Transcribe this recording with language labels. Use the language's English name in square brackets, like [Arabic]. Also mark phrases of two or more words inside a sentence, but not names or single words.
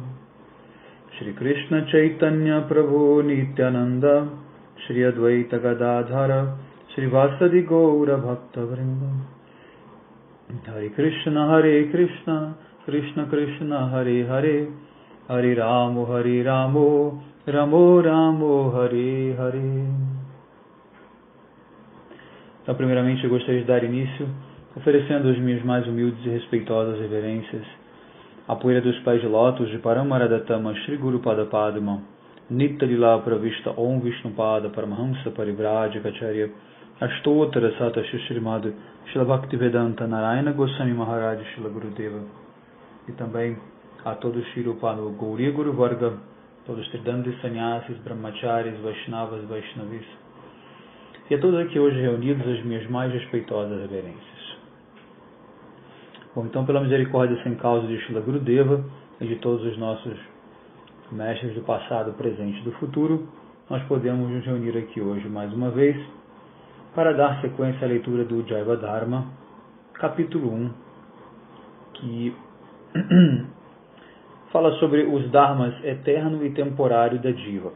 [Sanskrit] श्री कृष्ण चैतन्य प्रभु नित्यानन्द श्री अद्वैत गदाधर श्री वासादि गौर भक्त वृन्द. हरे कृष्ण कृष्ण कृष्ण हरे हरे हरे रामो रामो रामो हरे हरे. [Portuguese] Então, primeiramente, eu gostaria de dar início oferecendo as minhas mais humildes e respeitosas reverências à poeira dos pés de lótus de Paramaradatama Shri Guru Pada Padma Nitya Lila Pravista Om Vishnupada Paramahamsa Parivrajacharya Astottara Sata Shrimad Shila Bhaktivedanta Narayana Goswami Maharaj Shila Gurudeva, e também a todos Shri Upanu Gauriya Guru Varga, todos Tridandis Sannyasis, Brahmacharis, Vaishnavas, Vaishnavis, e a todos aqui hoje reunidos as minhas mais respeitosas reverências. Bom, então, pela misericórdia sem causa de Shila Gurudeva e de todos os nossos mestres do passado, presente e do futuro, nós podemos nos reunir aqui hoje mais uma vez para dar sequência à leitura do Jaiva Dharma, capítulo 1, que fala sobre os dharmas eterno e temporário da Jiva.